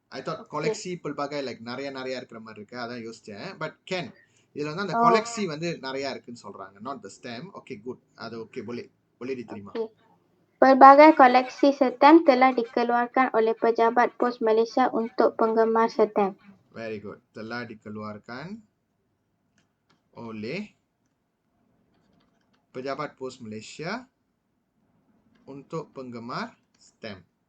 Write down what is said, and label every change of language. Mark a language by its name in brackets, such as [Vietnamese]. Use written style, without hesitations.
[English] I thought [Malay] koleksi pelbagai [English] like [Tamil] நிறைய இருக்கிற மாதிரி இருக்கு. அதான் யோசிச்சேன். [English] But can. [Tamil] இதுல வந்து அந்த koleksi வந்து நிறைய இருக்குன்னு சொல்றாங்க. [English] Not the stem. Okay, good. [Tamil] அது [Malay] okay, boleh diterima. Pelbagai koleksi stem telah dikeluarkan oleh Pejabat Pos Malaysia untuk penggemar stem. [English] Very good. [Malay] Telah dikeluarkan oleh Pejabat Pos Malaysia untuk penggemar stem.